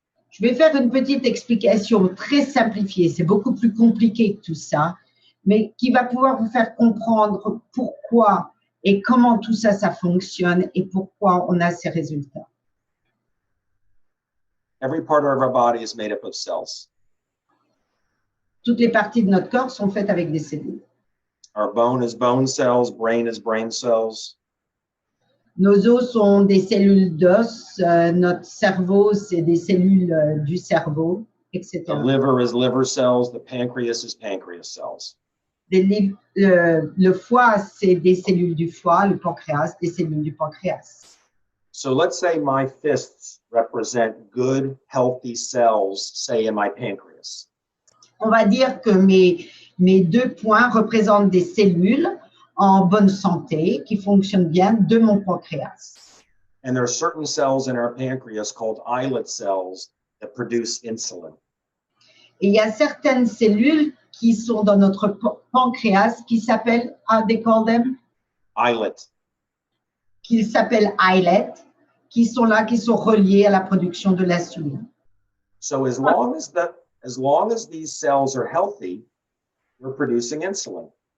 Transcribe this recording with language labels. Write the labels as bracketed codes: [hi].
[fr] Je vais faire une petite explication très simplifiée. C'est beaucoup plus compliqué que tout ça, mais qui va pouvoir vous faire comprendre pourquoi et comment tout ça, ça fonctionne et pourquoi on a ces résultats. [en] Every part of our body is made up of cells. [fr] Toutes les parties de notre corps sont faites avec des cellules. [en] Our bone is bone cells, brain is brain cells. [fr] Nos os sont des cellules d'os, notre cerveau, c'est des cellules du cerveau, etc. [en] The liver is liver cells, the pancreas is pancreas cells. [fr] Le foie, c'est des cellules du foie, le pancréas, des cellules du pancréas. [en] So let's say my fists represent good, healthy cells, say in my pancreas. [fr] On va dire que mes deux poings représentent des cellules en bonne santé qui fonctionnent bien de mon pancréas. [en] And there are certain cells in our pancreas called islet cells that produce insulin. [fr] Et il y a certaines cellules qui sont dans notre pancréas qui s'appellent, [en] how they call them? Islet. [fr] Qui s'appellent islet, qui sont là, qui sont reliées à la production de l'insuline. [en] So as long as these cells are healthy, we're producing insulin.